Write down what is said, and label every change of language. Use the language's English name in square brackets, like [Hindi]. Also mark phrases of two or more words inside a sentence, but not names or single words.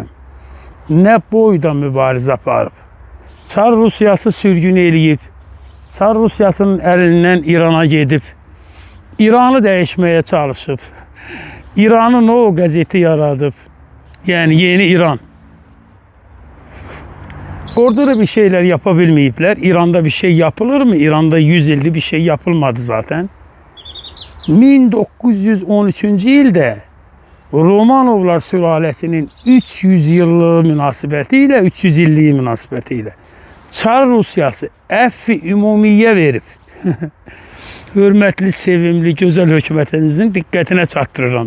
[Azerbaijani] Nə boyda mübarizə aparıb. Çar Rusiyası sürgün eləyib, Çar Rusiyasının əlindən İrana gedib, İranı dəyişməyə çalışıb, İranın o qəzeti yaradıb, yəni yeni İran. [Turkish] Orada da bir şeyler yapabilmeyipler. İran'da bir şey yapılır mı? İran'da 100 ildir bir şey yapılmadı zaten. [Azerbaijani] 1913-cü ildə Romanovlar sülaləsinin 300 illiyi münasibətilə, 300 illiyi münasibətilə Çar Rusiyası əfv-i ümumiyyə verib. Hörmətli, sevimli, gözəl hökumətimizin diqqətinə çatdırıram.